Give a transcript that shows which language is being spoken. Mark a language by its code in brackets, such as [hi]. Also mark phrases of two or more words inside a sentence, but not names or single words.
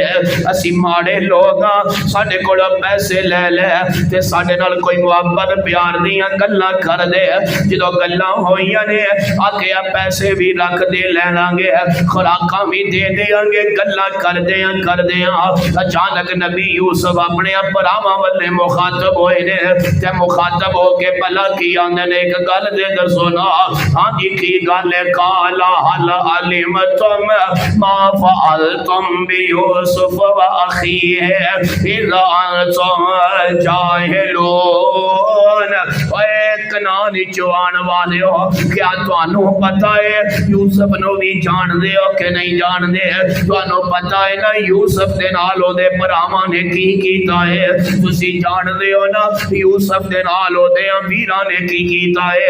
[pa] اسی ماڑے لوگ ساڈے کول پیسے لے لے تے ساڈے نال کوئی محبت پیار دیاں گلاں کر دے، جدوں گلاں ہوئیاں نے آکھیا پیسے بھی رکھ دے لیناں گے، خوراکاں بھی دے دینگے، گلاں کر دے اچانک نبی یوسف اپنے بھراواں ولے مخاطب ہوئے نے تے مخاطب ہوکے بھلا کی آندے نے ایک گل دے دسو نا. ہاں جی کی گل ہے? [ar] قال هل علمتم ما فعلتم ب يوسف و أخيه إذ أنتم جاهلون. [pa] کنعانی چوآن والے ہو، کیا تہانوں پتا ہے یوسف نوں بھی جاندے ہو کہ نہیں جاندے? تہانوں پتا ہے نا یوسف دے نال اودے بھراواں نے کی کیتا ہے? تسی جاندے ہو نا یوسف دے نال اودے ویراں نے کی کیتا ہے?